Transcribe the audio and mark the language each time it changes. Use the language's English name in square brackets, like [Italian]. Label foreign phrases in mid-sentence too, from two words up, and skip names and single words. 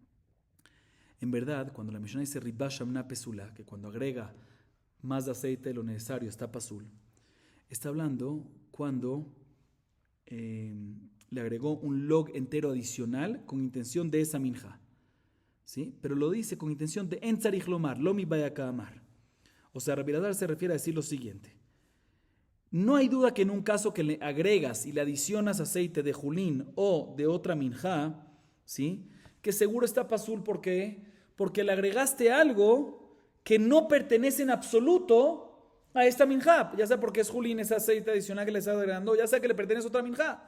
[Spanish] En verdad, cuando la Mishnah dice [Hebrew] רבה שמן פסולה, [Spanish] que cuando agrega más de aceite de lo necesario está pasul, está hablando cuando le agregó un log entero adicional con intención de esa minja, ¿sí? Pero lo dice con intención de [Hebrew] אין צריך לומר, לא מיבעיא אמר. [Spanish] O sea, Rabbi Elazar se refiere a decir lo siguiente: no hay duda que en un caso que le agregas y le adicionas aceite de julín o de otra minja, ¿sí?, que seguro está pasul. ¿Por qué? Porque le agregaste algo que no pertenece en absoluto a esta minjá, ya sea porque es julín, ese aceite adicional que le está agregando, ya sea que le pertenece a otra minjá.